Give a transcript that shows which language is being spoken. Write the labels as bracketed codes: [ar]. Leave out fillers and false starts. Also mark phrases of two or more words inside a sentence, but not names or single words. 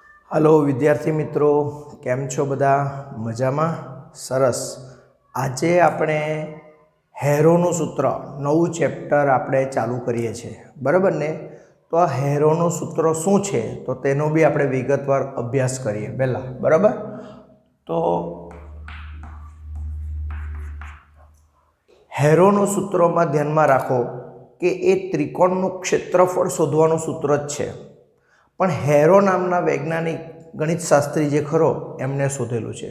[gu] હેલો વિદ્યાર્થી મિત્રો, કેમ છો બધા? મજામાં? સરસ। આજે આપણે હેરોનું સૂત્ર નવું ચેપ્ટર આપણે ચાલૂ કરીએ છીએ, બરાબર ને? તો આ હેરોનું સૂત્ર શું છે તો તેનો બી આપણે વિગતવાર અભ્યાસ કરીએ પહેલા, બરાબર? તો હેરોનું સૂત્રોમાં ધ્યાનમાં રાખો કે એ ત્રિકોણનું ક્ષેત્રફળ શોધવાનું સૂત્ર જ છે, પણ હેરો નામના વૈજ્ઞાનિક ગણિતશાસ્ત્રી જે ખરો એમને શોધેલું છે।